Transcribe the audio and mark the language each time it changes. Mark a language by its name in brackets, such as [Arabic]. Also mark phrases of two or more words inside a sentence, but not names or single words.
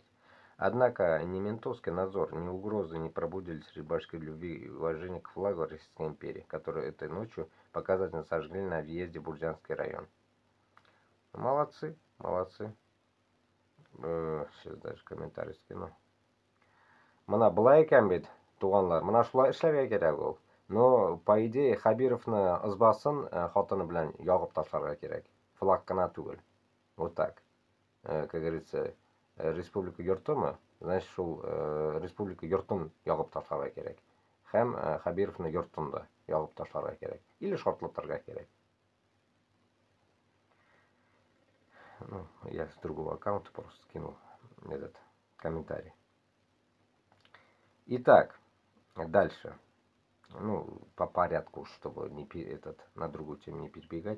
[Russian] Однако ни ментовский надзор, ни угрозы не пробудили среди башкир любви и уважения к флагу Российской империи, который этой ночью показательно сожгли на въезде в Бурзянский район. Молодцы, молодцы. Сейчас даже комментарий скину. [Tatar] Мына былай екен бит, туганлар. Мына шулай эшләргә кирәк ул. [Russian] Но по идее [Tatar] Хабировны ызбасын хатыны белән ягып ташларга кирәк. Флаг кына түгел. [Russian] Вот так. Как говорится, [Tatar] республика йортымы, значит шул республика йортын ягып ташларга кирәк. Һәм Хабировны йортын да ягып ташларга кирәк. Или шартлатырга кирәк. [Russian] Ну, я с другого аккаунта просто скинул этот комментарий. Итак, дальше. Ну, по порядку, чтобы на другую тему не перебегать.